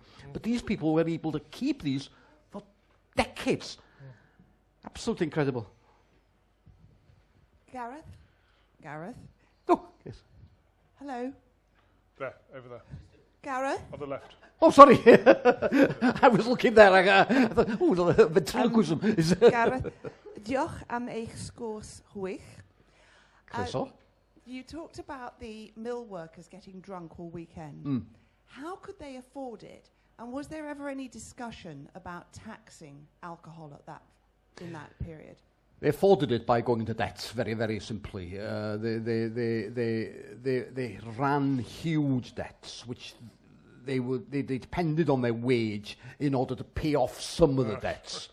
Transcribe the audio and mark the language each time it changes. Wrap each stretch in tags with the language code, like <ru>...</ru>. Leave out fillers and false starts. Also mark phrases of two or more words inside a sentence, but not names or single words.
<en>But these people were able to keep these for decades. Absolutely incredible. Gareth? Oh, yes. Hello. There, over there. Gareth? On the left. Oh, sorry. I was looking there. I thought, oh, the ventriloquism.</en> <cy>Gareth, diolch am eich sgwrs hwych. Croeso.</cy> <en>You talked about the mill workers getting drunk all weekend. How could they afford it? And was there ever any discussion about taxing alcohol in that period? They afforded it by going into debt, very, very simply. They ran huge debts, which they depended on their wage in order to pay off some of the debts.</en>